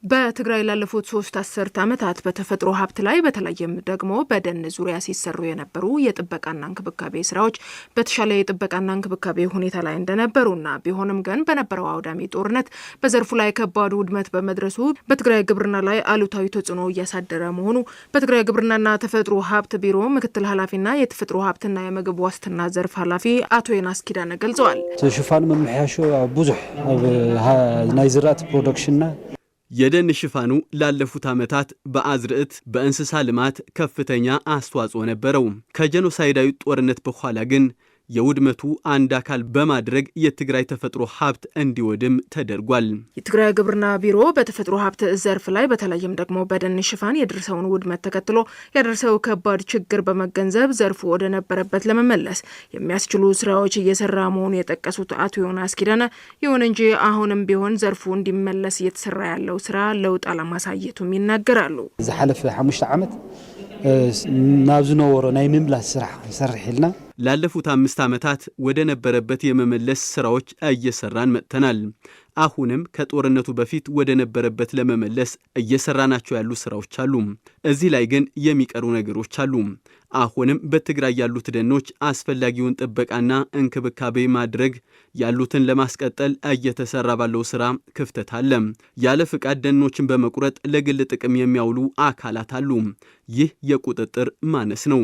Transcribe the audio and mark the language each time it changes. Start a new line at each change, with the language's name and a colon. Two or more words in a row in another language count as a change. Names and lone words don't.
Amharic: በትግራይ ላለፉት 3 አስርት ዓመታት በተፈጥሮ ሀብት ላይ በተለይም ደግሞ በደን ዙሪያ ሲሰሩ የነበሩ የጥበቃና እንክብካቤ ስራዎች በተሻለ የጥበቃና እንክብካቤ ሁኔታ ላይ እንደነበሩና ቢሆንም ግን በነበረው አውዳሚ ጦርነት በዘርፉ ላይ ከባድ ውድመት በመድረሱ በትግራይ ግብርና ላይ አሉታዊ ተጽዕኖ እያሳደረ መሆኑ በትግራይ ግብርናና ተፈጥሮ ሀብት ቢሮ ምክትል ኃላፊና የተፈጥሮ ሀብትና የምግብ ዋስትና ዘርፍ ኃላፊ አቶ ዮናስ ኪዳነ ገልጸዋል።
Tigrinya: ሽፋን መምሐያሾ ብዙሕ ናይ ዝራእቲ ፕሮዳክሽንና
Amharic: የደን ሽፋኑ ላለፉት ዓመታት በአዝርዕት በእንስሳ ልማት ከፍተኛ አስተዋጽኦ ነበረው። ከጄኖሳይዳዊ ጦርነት በኋላ ግን የውድመቱ አንድ አካል በማድረግ የትግራይ ተፈጥሮ ሀብት እንዲወድም ተደርጓል። የትግራይ ግብርና ቢሮ በተፈጥሮ ሀብት ዘርፍ ላይ በተለይም ደግሞ በደን ሽፋን የደረሰውን ውድመት ተከትሎ ያደረሰው ከባድ ችግር በመገንዘብ ዘርፉ ወደ ነበረበት ለመመለስ የሚያስችሉ ስራዎች እየሰራ መሆኑን የጠቀሱት አቶ ዮናስ ኪዳነ ይሁን እንጂ አሁንም ቢሆን ዘርፉ እንዲመለስ እየተሰራ ያለው ስራ ለውጥ አለማሳየቱም ይናገራሉ።
Tigrinya: ዝሓለፈ 5 ዓመት ናብ ዝነበሮ ናይ ምምላስ ስራ ይሰርሕ ኢልና
Amharic: ላለፉት 5 ዓመታት ወደ ነበረበት የመመለስ ስራዎች እየሰራን መጥተናል። አሁንም ከጦርነቱ በፊት ወደ ነበረበት ለመመለስ እየሰራናቸው ያሉ ስራዎች አሉ። እዚህ ላይ ግን የሚቀሩ ነገሮች አሉ። አሁንም በትግራይ ያሉት ደኖች አስፈላጊውን ጥበቃና እንክብካቤ ማድረግ ያሉትን ለማስቀጠል እየተሰራ ባለው ስራ ክፍተት አለ። ያለ ፍቃድ ደኖችን በመቁረጥ ለግል ጥቅም የሚያውሉ አካላት አሉ። ይህ የቁጥጥር ማነስ ነው።